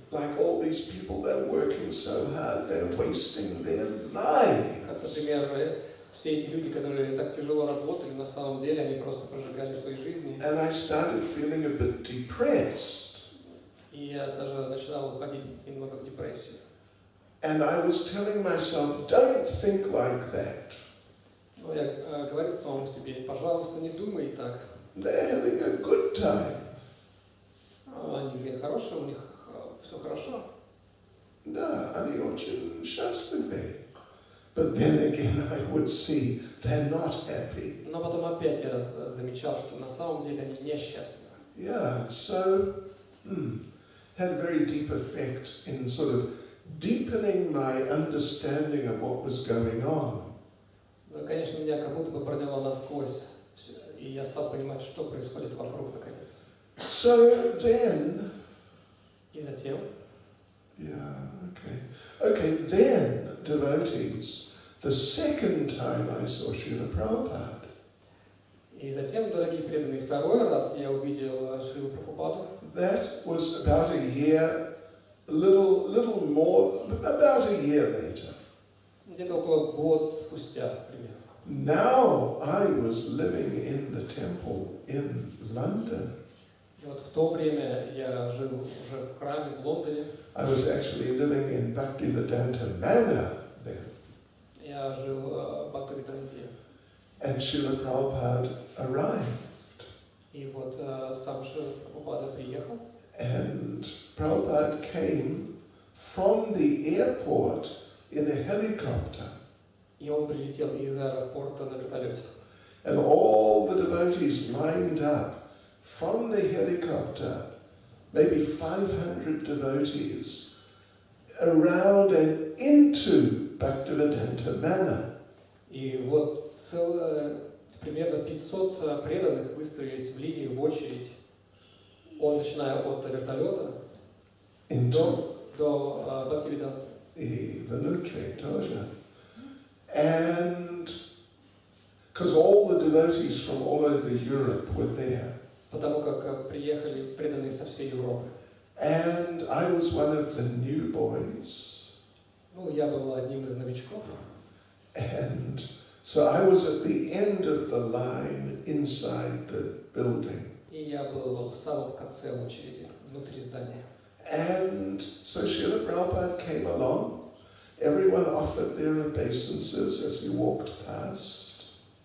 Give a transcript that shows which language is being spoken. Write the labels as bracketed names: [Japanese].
[English] Like all these people, they're working so hard, they're wasting their lives. [Russian] Как, например, все эти люди, которые так тяжело работали, на самом деле они просто прожигали свои жизни. [English] And I started feeling a bit depressed. [Russian] И я даже начинал уходить немного в депрессию. [English] And I was telling myself, don't think like that. [Russian] Но я говорил самому себе, пожалуйста, не думай так. [English] They're having a good time. [Russian] Они говорят, хорошо, у них все хорошо. Да, они очень счастливы. [English] But then again, I would see they're not happy. [Russian] Но потом опять я замечал, что на самом деле они несчастны. [English] Yeah, so had a very deep effect in sort of deepening my understanding of what was going on. [Russian] Конечно, меня как будто бы проняло насквозь, и я стал понимать, что происходит вокруг наконец. [English] So then, [Russian] и затем, [English] okay, then devotees, the second time I saw Srila Prabhupada. [Russian] И затем, дорогие преданные, второй раз я увидел Шрилу Прабхупаду. [English] That was about a year, a little more, about a year later. [Russian] Где-то около года спустя, примерно. [English] Now I was living in the temple in London. [Russian] И вот в то время я жил уже в храме в Лондоне. [English] I was actually living in Bhaktivedanta Manor then. [Russian] Я жил в Бхактивиданте. [English] And Srila Prabhupada arrived. [Russian] И вот сам Шрила Прабхупада приехал. [English] And Prabhupada came from the airport in a helicopter. [Russian] И он прилетел из аэропорта на вертолете. [English] And all the devotees lined up from the helicopter, maybe 500 devotees, around and into Bhaktivedanta Manor. [Russian] И вот примерно 500 преданных выстроились в линию, в очередь, начиная от вертолета до Бхактивиданты. И Venutri тоже. [English] And because all the devotees from all over Europe were there. [Russian] Потому как приехали преданные со всей Европы. [English] And I was one of the new boys. [Russian] Ну, я был одним из новичков. [English] And so I was at the end of the line inside the building. [Russian] И я был в самом конце очереди, внутри здания. [English] And so Srila Prabhupada came along. Everyone offered their obeisances as he walked past.